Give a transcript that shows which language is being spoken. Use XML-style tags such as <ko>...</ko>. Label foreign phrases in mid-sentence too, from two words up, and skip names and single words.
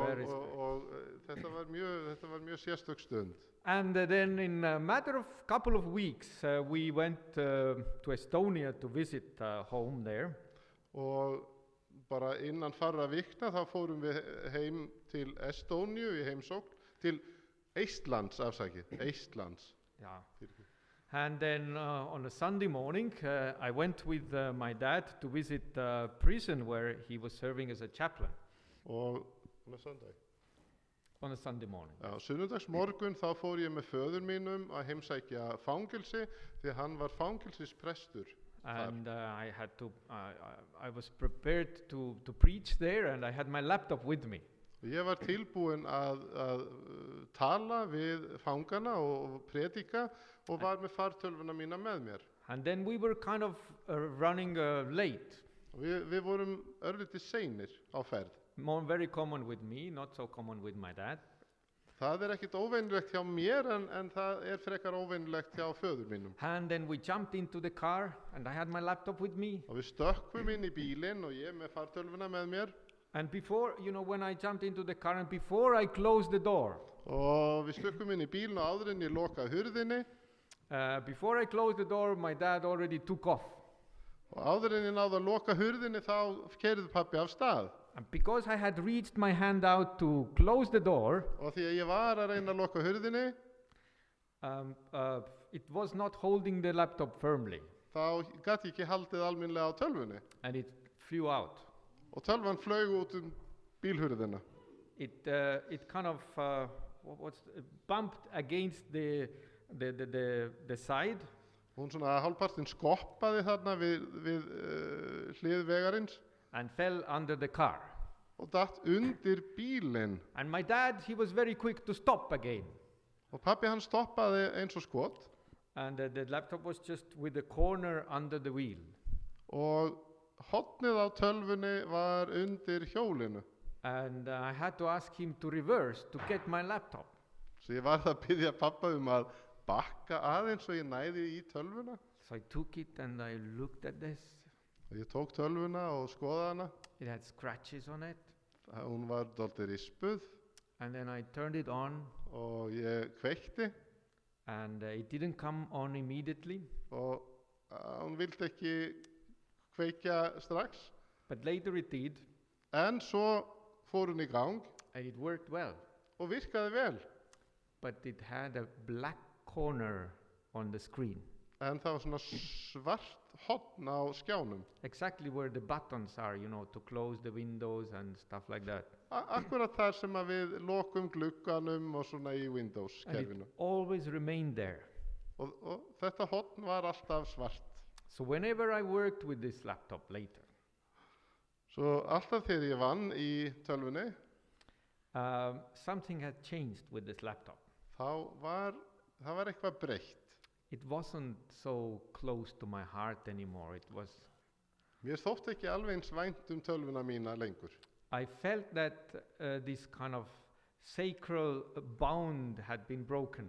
<en>Very</en> <is>þetta var mjög sérstök stund.</is> <en>And then in a matter of couple of weeks, we went to Estonia to visit home there.</en> <is>Og bara innan farra vikna þá fórum við heim til Estóníu í heimsókn, til Eistlands, Eistlands.</is> <en>Yeah. And then on a Sunday morning, I went with my dad to visit a prison where he was serving as a chaplain</en> <is>Og með Sunday.</is> <en>on a Sunday morning.</en> <is>Já, sunnudagsmorgun þá fór ég með föður mínum að heimsækja fangelsi því hann var fangelsisprestur.</is> <en>And I was prepared to preach there, and I had my laptop with me.</en> <is>Og ég var tilbúinn að tala við fangana og predika og var með fartölvuna mína með mér.</is> <en>And then we were kind of running late.</en> <is>Og við vorum örlítið seinir á ferð.</is> <en>Very common with me, not so common with my dad.</en> <is>Það ekkert óvenjulegt hjá mér en það frekar óvenjulegt hjá föður mínum.</is> <en>And then we jumped into the car, and I had my laptop with me.</en> <is>Og við stökkvum inn í bílinn og ég með fartölvuna með mér.</is> <en>And before, when I jumped into the car and before I closed the door,</en> <is>Og við stökkum inn í bílinn og áður en ég lokaði hurðinni.</is> <en>before I closed the door, my dad already took off.</en> <is>Og áður en ég náði að loka hurðinni þá keyrði pabbi af stað.</is> <en>And because I had reached my hand out to close the door,</en> <is>Og því að ég var að reyna að loka hurðinni,</is> <en>it was not holding the laptop firmly,</en> <is>þá gat ég ekki haldið alminlega á tölvunni.</is> <en>and it flew out.</en> <is>Og tölvan flaug út bílhurðina.</is> <en>It kind of bumped against the side,</en> <is>Hún svona hálfpartinn skoppaði þarna við hlið vegarins</is> <en>and fell under the car.</en> <is>og datt undir bílinn.</is> <en>And my dad, he was very quick to stop again.</en> <is>Og pabbi hann stoppaði eins og skot</is> <en>And the laptop was just with the corner under the wheel.</en> <is>og hotnið á tölvunni var undir hjólinu.</is> <en>And I had to ask him to reverse to get my laptop.</en> <is>Svo ég varð að biðja pappa að bakka aðeins svo ég næði í tölvuna.</is> <en>So I took it and I looked at this.</en> <is>Og ég tók tölvuna og skoðaði hana.</is> <en>It had scratches on it.</en> <is>Hún var dálítið rispuð</is> <en>And then I turned it on,</en> <is>og ég kveikti</is> <en>and it didn't come on immediately.</en> <is>og hún vildi ekki kveikja strax.</is> <en>But later it did,</en> <is>En svo fór hún í gang</is> <en>and it worked well.</en> <is>og virkaði vel.</is> <en>But it had a black corner on the screen,</en> <is>En það var svona svart hotn á skjánum.</is> <en>exactly where the buttons are, to close the windows and stuff like that.</en> <is>Akkurat þar sem að við lokum glugganum og svona í Windows</is> <en>And</en> <is>kerfinu.</is> <en>it always remained there.</en> <is>Og þetta hotn var alltaf svart.</is> <en>So whenever I worked with this laptop later,</en> <is>Svo alltaf þegar ég vann í tölvunni,</is> <en>something had changed with this laptop.</en> <is>þá var eitthvað breytt.</is> <en>It wasn't so close to my heart anymore.</en> <is>Mér þótti ekki alveg eins vænt tölvuna mína lengur.</is> <en>I felt that this kind of sacral bond had been broken.</en>